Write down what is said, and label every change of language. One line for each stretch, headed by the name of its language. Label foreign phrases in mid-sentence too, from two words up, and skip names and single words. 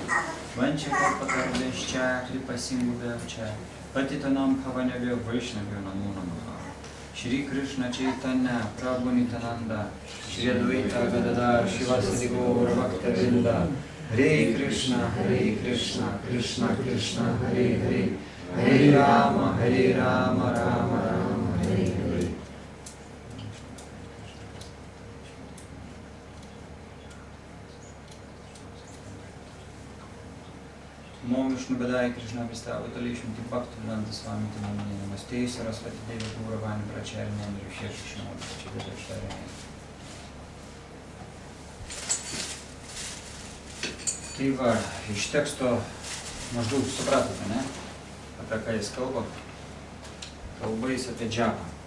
Sanskrit: Vanchakalpatarvescha Kripasingubhavcha Patitanam Bhavanavya Vaishnavya Namo Namaha Shri Krishna Chaitanya Prabhu Nityananda Shri Advaita Gadadhar Shivasadi Gaura Bhakta-vrinda Hare Krishna Krishna Krishna Hare Hare Hare Rama Rama Rama Hare Hare. Om Vishnu Badai Krishna Vistavitali Shunti Bhaktivedanta Swami Tinamani Namaste Sarasvati Devi Gauravani Pracharya Nandrishesha Shimon Chidadashtarya.
Lithuanian: Tai va, iš teksto maždaug supratote, ne? Apie ką jis kalba. kalba jis apie džapą.